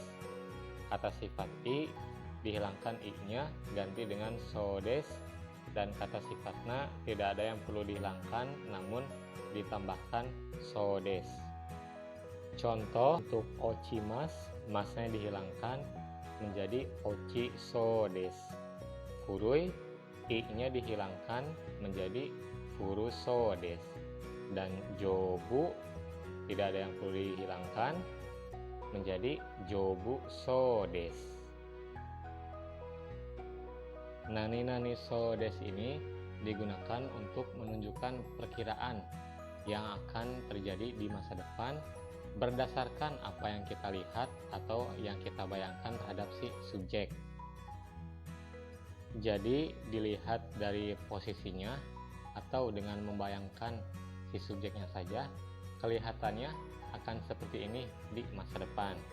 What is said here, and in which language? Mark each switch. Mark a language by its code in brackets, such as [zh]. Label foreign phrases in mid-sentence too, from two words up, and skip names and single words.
[id] Kata sifat i, dihilangkan i-nya, ganti dengan [ja] そうです. [id] Dan kata sifatnya tidak ada yang perlu dihilangkan, namun ditambahkan [ja] そうです. [id] Contoh untuk ochimasu, masnya dihilangkan menjadi [ja] 落ちそうです. [id] Furui, i-nya dihilangkan menjadi [ja] 古そうです. [id] Dan jobu tidak ada yang perlu dihilangkan menjadi [ja] 丈夫そうです. なにそうです [id] ini digunakan untuk menunjukkan perkiraan yang akan terjadi di masa depan berdasarkan apa yang kita lihat atau yang kita bayangkan terhadap si subjek. Jadi dilihat dari posisinya atau dengan membayangkan si subjeknya saja, kelihatannya akan seperti ini di masa depan.